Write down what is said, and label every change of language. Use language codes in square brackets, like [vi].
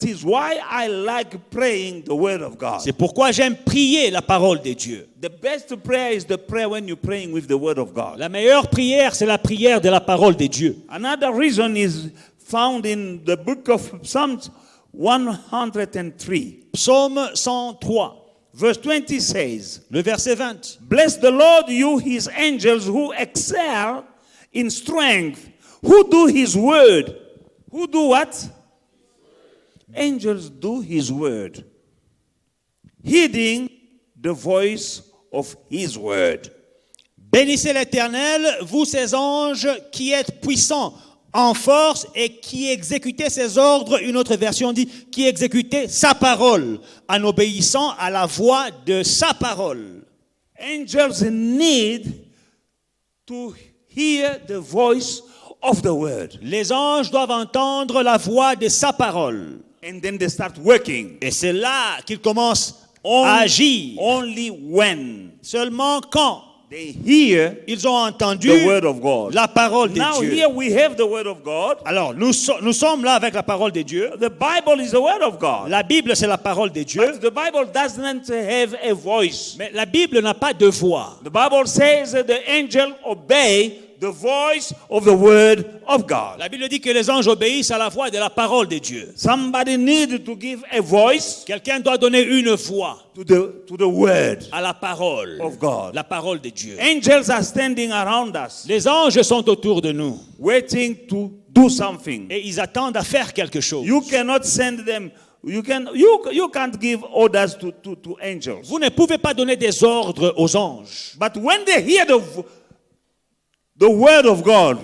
[en] This is why I like praying the word of God. [fr] C'est pourquoi j'aime prier la parole de Dieu. [en] The best prayer is the prayer when you're praying with the word of God. [fr] La meilleure prière, c'est la prière de la parole de Dieu. [en] Another reason is found in the book of Psalms 103. [fr] Psaume 103, [en] Verse 20 says, [fr] le verset 20. [en] Bless the Lord, you his angels who excel in strength, who do his word. Who do what? Angels do his word, heeding the voice of his word. [fr] Bénissez l'Éternel, vous ses anges qui êtes puissants en force et qui exécutez ses ordres. Une autre version dit qui exécutez sa parole en obéissant à la voix de sa parole. [en] Angels need to hear the voice of the word. [fr] Les anges doivent entendre la voix de sa parole. [en] And then they start working. [fr] Et c'est là qu'ils commencent à agir. [en] Only when [fr] Seulement quand [en] they hear [fr] ils ont entendu [en] the word of God. [fr] la parole de [en] Now [fr] Dieu. [en] here we have the word of God. [fr] Alors, nous sommes là avec la parole de Dieu. [en] The Bible is the word of God. [fr] La Bible, c'est la parole de Dieu. [en] But the Bible doesn't have a voice. [fr] Mais la Bible n'a pas de voix. [en] The Bible says that the angel obey the voice of the word of God. [fr] La Bible dit que les anges obéissent à la voix de la parole de Dieu. [en] Somebody needs to give a voice [fr] Quelqu'un doit donner une voix [en] to the word [fr] à la parole [en] of God. [fr] La parole de Dieu. [en] Angels are standing around us, [fr] Les anges sont autour de nous [en] waiting to do something. [fr] et ils attendent à faire quelque chose. [en] You cannot send them. You can't give orders to angels. [fr] Vous ne pouvez pas donner des ordres aux anges. [en] But when they hear the word of God